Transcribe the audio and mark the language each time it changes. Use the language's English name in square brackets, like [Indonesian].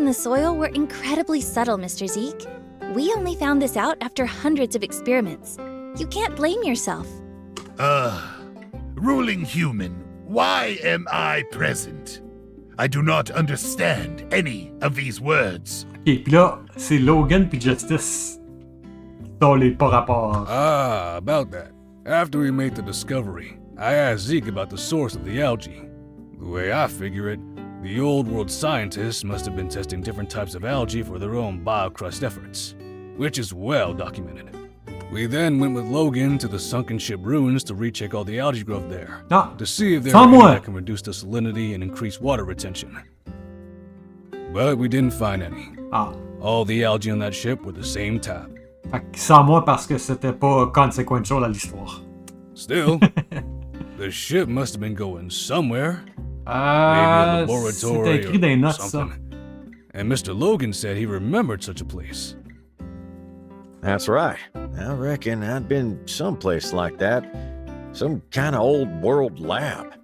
[English] in the soil were incredibly subtle, Mr. Zeke. We only found this out after hundreds of experiments. You can't blame yourself. Ruling human, why am I present? I do not understand any of these words. [French] Ok, puis là, c'est Logan puis Justice qui sont les pas rapport. [English] Ah, about that. After we made the discovery, I asked Zeke about the source of the algae. The way I figure it, the old world scientists must have been testing different types of algae for their own biocrust efforts, which is well documented. We then went with Logan to the sunken ship ruins to recheck all the algae growth there, Ah, to see if there are any Somewhat. that can reduce the salinity and increase water retention. But we didn't find any. ah. All the algae on that ship were the same type. [French] Fait que sans moi parce que c'était pas consequential à l'histoire. [English] Still, the ship must have been going somewhere. Maybe a laboratory [French] C'était écrit dans les [English] or [French] notes, ça. [English] something. And Mr. Logan said he remembered such a place. That's right. I reckon I'd been someplace like that. Some kind of old world lab.